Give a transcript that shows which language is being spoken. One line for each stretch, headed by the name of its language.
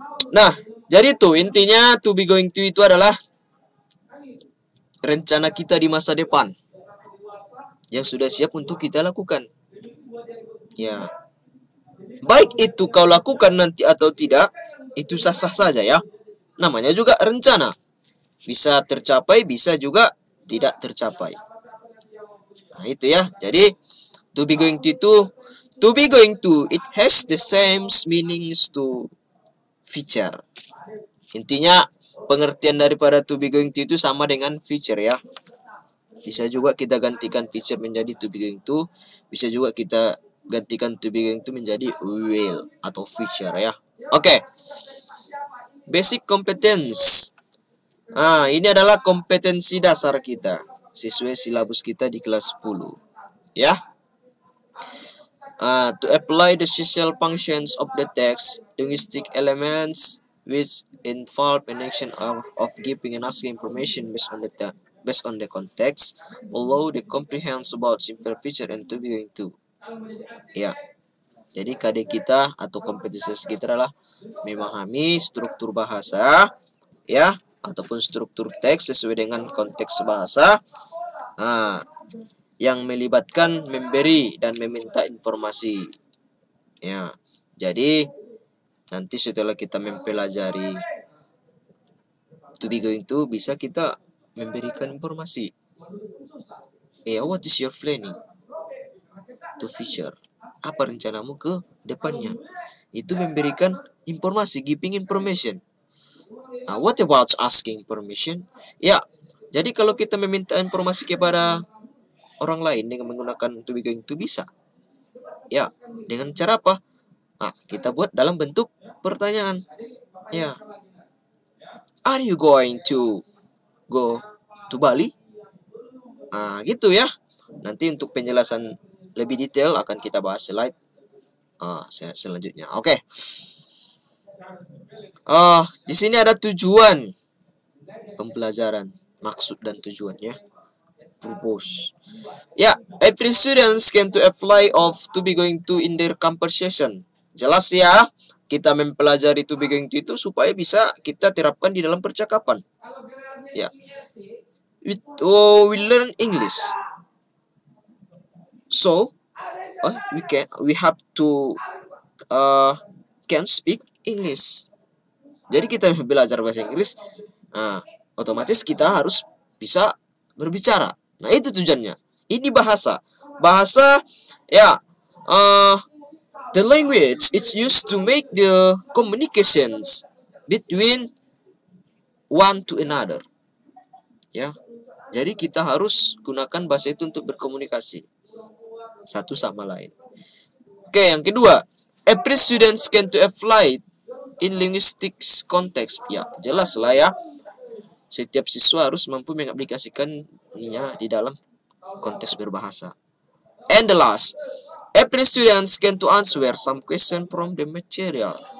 Indonesian: Nah, jadi tuh intinya to be going to itu adalah rencana kita di masa depan yang sudah siap untuk kita lakukan. Ya. Baik itu kau lakukan nanti atau tidak, itu sah-sah saja, ya. Namanya juga rencana. Bisa tercapai, bisa juga tidak tercapai. Nah, itu ya.
English: Jadi to be going to it has the same meanings to future.
Indonesian: Intinya pengertian daripada to be going to itu sama dengan future, ya. Bisa juga kita gantikan future menjadi to be going to, bisa juga kita gantikan to be going to menjadi will atau future, ya. Oke. Basic competence. Ini adalah kompetensi dasar kita sesuai silabus kita di kelas 10, ya.
English: To apply the social functions of the text, linguistic elements which involve an action of giving and asking information based on the context, allow the comprehension about simple feature and to be going to. Ya.
Indonesian: Jadi KD kita atau kompetensi kita adalah memahami struktur bahasa, ya, ataupun struktur teks sesuai dengan konteks bahasa. Nah, yang melibatkan memberi dan meminta informasi. Ya, jadi nanti setelah kita mempelajari to be going to, bisa kita memberikan informasi.
English: What is your planning to future?
Indonesian: Apa rencanamu ke depannya? Itu memberikan informasi,
English: giving information. What about asking permission?
Indonesian: Ya, jadi kalau kita meminta informasi kepada orang lain dengan menggunakan to be going to, bisa. Ya, dengan cara apa? Kita buat dalam bentuk pertanyaan. Ya.
English: Are you going to go to Bali?
Indonesian: Gitu ya. Nanti untuk penjelasan lebih detail akan kita bahas slide selanjutnya. Oke. Di sini ada tujuan pembelajaran, maksud dan tujuannya.
English: Purpose. Ya, every students can to apply of to be going to in their conversation.
Indonesian: Jelas ya, kita mempelajari to be going to itu supaya bisa kita terapkan di dalam percakapan.
English: Ya, we learn English, so we have to can speak English.
Indonesian: Jadi kita belajar bahasa Inggris, otomatis kita harus bisa berbicara. Nah, itu tujuannya. Ini bahasa ya.
English: The language it's used to make the communications between one to another. Ya.
Indonesian: Jadi kita harus gunakan bahasa itu untuk berkomunikasi satu sama lain. Oke, yang kedua,
English: every students can to apply in linguistics context.
Indonesian: Ya, jelas lah ya. Setiap siswa harus mampu mengaplikasikannya di dalam konteks berbahasa.
English: And the last, every students can to answer some question from the material.